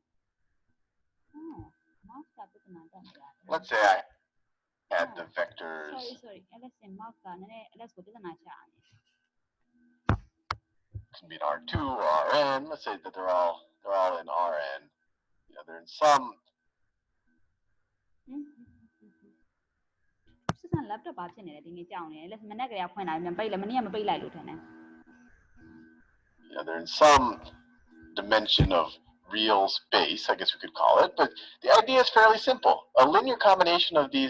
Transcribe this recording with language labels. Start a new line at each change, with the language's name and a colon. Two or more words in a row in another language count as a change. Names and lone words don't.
English: Let's say I add the vectors can be in R2 or Rn. Let's say that they're all in Rn. They're in system laptop
Burmese: ဘာဖြစ်နေလဲဒီနေ့ကြောက်နေတယ်လက်မနေ့ကလေးဖွင့်လာပြန်ပိတ်လည်းမနေ့ကမပိတ်လိုက်လို့ထင်တယ်
English: They're in some dimension of real space, I guess we could call it, but the idea is fairly simple. A linear combination of these